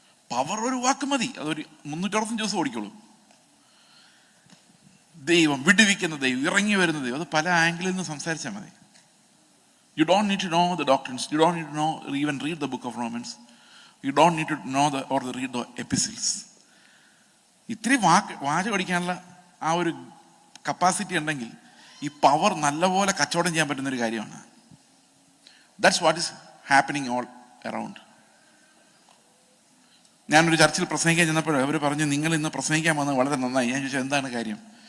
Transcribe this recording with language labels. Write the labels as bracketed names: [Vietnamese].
[Malayalam] Power ഒരു വാക്ക് മതി, അതൊരു 365 ദിവസം ഓടിക്കോളൂ. ദൈവം, വിടുവിക്കുന്ന ദൈവം, ഇറങ്ങി വരുന്ന ദൈവം, അത് പല ആംഗിളിൽ നിന്ന് സംസാരിച്ചാൽ മതി. [English] You don't need to know the doctrines. You don't need to know or even read the book of Romans. You don't need to know or read the epistles. [Malayalam] ഇത്തിരി വാചകം പഠിക്കാനുള്ള ആ ഒരു കപ്പാസിറ്റി ഉണ്ടെങ്കിൽ ഈ പവർ നല്ലപോലെ കച്ചവടം ചെയ്യാൻ പറ്റുന്നൊരു കാര്യമാണ്. [English] That's what is happening all around. [Malayalam] ഞാനൊരു ചർച്ചിൽ പ്രസംഗിക്കാൻ ചെന്നപ്പോൾ അവർ പറഞ്ഞു, നിങ്ങൾ ഇന്ന് പ്രസംഗിക്കാൻ വന്നത് വളരെ നന്നായി. ഞാൻ ചോദിച്ചാൽ എന്താണ് കാര്യം?